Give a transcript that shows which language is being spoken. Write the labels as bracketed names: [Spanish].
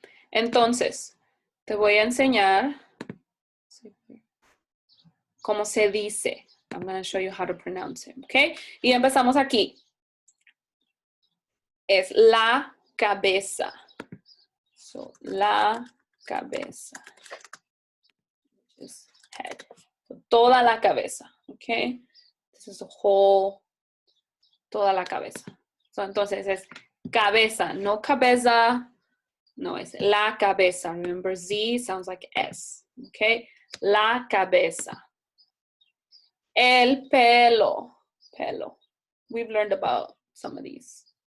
[Spanish] Entonces, te voy a enseñar cómo se dice. [English] I'm going to show you how to pronounce it, okay? [Spanish] Y empezamos aquí. Es la cabeza. So, la cabeza. [English] Which is head. So, [Spanish] toda la cabeza, [English] okay? This is the whole, toda la cabeza. [Spanish] So, entonces es cabeza, no cabeza. No, es la cabeza. [English] Remember, Z sounds like S, okay? [Spanish] La cabeza. El pelo. Pelo. [English] We've learned about some of these.